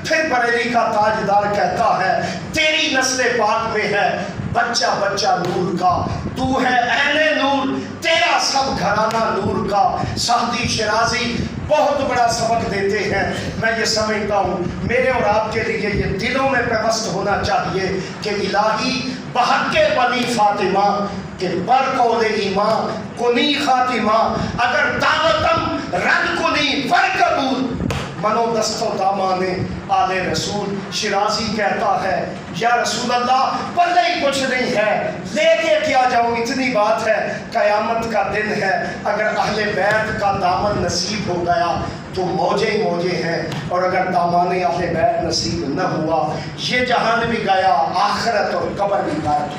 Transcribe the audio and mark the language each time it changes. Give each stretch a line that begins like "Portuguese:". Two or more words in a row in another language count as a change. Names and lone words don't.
Urdu: پھر بریلی کا تاجدار کہتا ہے تیری نسل پاک میں ہے بچہ بچہ نور کا، تو ہے اہل نور، تیرا سب گھرانہ نور کا۔ سعدی شیرازی بہت بڑا سبق دیتے ہیں، میں یہ سمجھتا ہوں میرے اور آپ کے لیے یہ دلوں میں پیوست ہونا چاہیے کہ
Persian: الہی بحق بنی فاطمہ کہ بر قول ایمان کنی خاتمہ، اگر دعوتم رد کنی ور قبول، منو دست و دامان آل رسول۔
Urdu: شیرازی کہتا ہے یا رسول اللہ پلے ہی کچھ نہیں ہے، لے کے کیا جاؤں، اتنی بات ہے، قیامت کا دن ہے، اگر اہل بیت کا دامن نصیب ہو گیا تو موجے ہی موجے ہیں، اور اگر دامان اہل بیت نصیب نہ ہوا یہ جہان بھی گیا، آخرت اور قبر بھی گیا۔